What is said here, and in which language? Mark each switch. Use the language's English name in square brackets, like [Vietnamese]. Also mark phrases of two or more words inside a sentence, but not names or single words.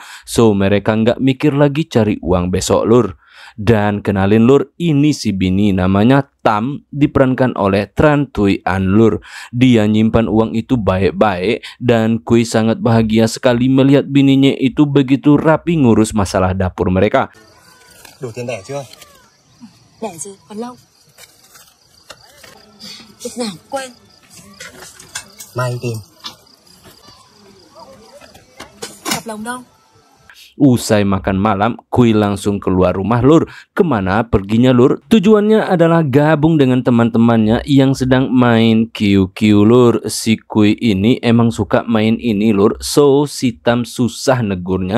[Indonesian] So mereka nggak mikir lagi cari uang besok lur. Dan kenalin lur, ini si bini namanya Tam, diperankan oleh Tran Thuy An lur. Dia nyimpan uang itu baik-baik dan Kui sangat bahagia sekali melihat bininya itu begitu rapi ngurus masalah dapur mereka. [Vietnamese] Đủ tiền đẻ chưa? Đẻ gì? Còn lâu. Lúc nào cũng quên. Mai anh tìm. Cặp lồng đâu? [Indonesian] Usai makan malam, Kui langsung keluar rumah lur. Kemana perginya lur? Tujuannya adalah gabung dengan teman-temannya yang sedang main QQ lur. Si Kui ini emang suka main ini lur. So si Tam susah negurnya.